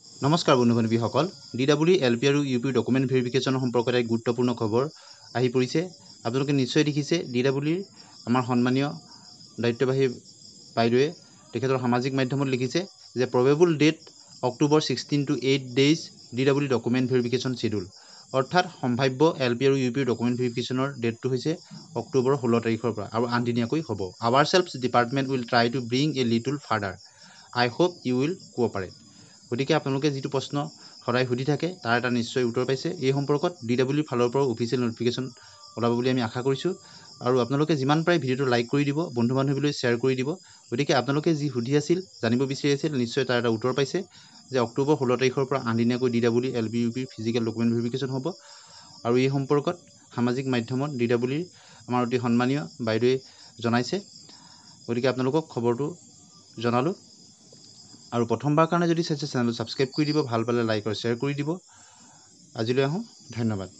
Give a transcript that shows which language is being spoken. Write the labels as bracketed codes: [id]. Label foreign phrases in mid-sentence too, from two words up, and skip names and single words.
[as] নমস্কাৰ বন্ধু বান্ধৱীসকল DW LP আৰু UP [en] document verification [as] সম্পৰ্কত এক গুৰুত্বপূৰ্ণ খবৰ আহি পৰিছে আপোনালোকে নিশ্চয় দেখিছে DW আমাৰ সন্মানীয় দায়িত্ববাহী বাইদেৱে তেখেতৰ সামাজিক মাধ্যমত লিখিছে যে [en] probable date [as] অক্টোবৰ 16 [en] to 8 days DW document verification schedule [as] অৰ্থাৎ সম্ভাৱ্য LP আৰু UP [en] document verification date [as] হৈছে অক্টোবৰ 16 তাৰিখৰ পৰা আৰু আনদিনীয়াকৈ হ'ব [en] ourselves department will try to bring a little further I hope you will cooperate [as] গতিকে আপোনালোকে যিটো প্ৰশ্ন সদায় সুধি থাকে তাৰ এটা নিশ্চয় উত্তৰ পাইছে এই সম্পৰ্কত DW ফালৰ পৰা [en] official notification [as] ওলাব বুলি আমি আশা কৰিছোঁ আৰু আপোনালোকে যিমান পাৰে ভিডিঅ'টো লাইক কৰি দিব বন্ধু বান্ধৱীলৈ শ্বেয়াৰ কৰি দিব গতিকে আপোনালোকে যি সুধি আছিল জানিব বিচাৰি আছিল নিশ্চয় তাৰ এটা উত্তৰ পাইছে যে অক্টোবৰ 16 তাৰিখৰ পৰা আনদিনীয়াকৈ DW LP UP [en] physical document verification [as] হ'ব আৰু এই সম্পৰ্কত সামাজিক মাধ্যমত DW আমাৰ অতি সন্মানীয় বাইদেৱে জনাইছে গতিকে আপোনালোকক খবৰটো জনালোঁ আৰু প্ৰথমবাৰ কাৰণে যদি চাইছে চেনেলটো ছাবস্ক্ৰাইব কৰি দিব ভাল পালে লাইক আৰু শ্বেয়াৰ কৰি দিব আজিলৈ আহোঁ ধন্যবাদ